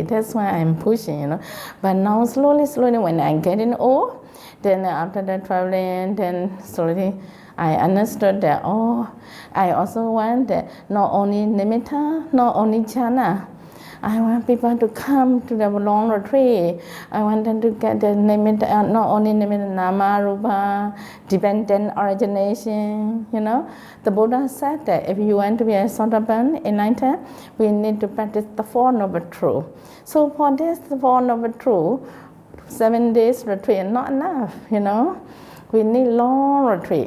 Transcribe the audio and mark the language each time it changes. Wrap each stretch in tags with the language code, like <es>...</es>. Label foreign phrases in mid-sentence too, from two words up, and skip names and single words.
<en>That's why I'm pushing, But now slowly, when I'm getting old, then after that traveling, then slowly I understood that, I also want that not only nimitta, not only jhana, I want people to come to the long retreat. I want them to get the not only</en> <pi>nimitta, nama, rupa,</pi> <en>dependent origination. The Buddha said that if you want to be a Sotapan, enlightened, we need to practice the Four Noble Truths. So for this Four Noble Truths, 7 days retreat is not enough. We need long retreat.</en>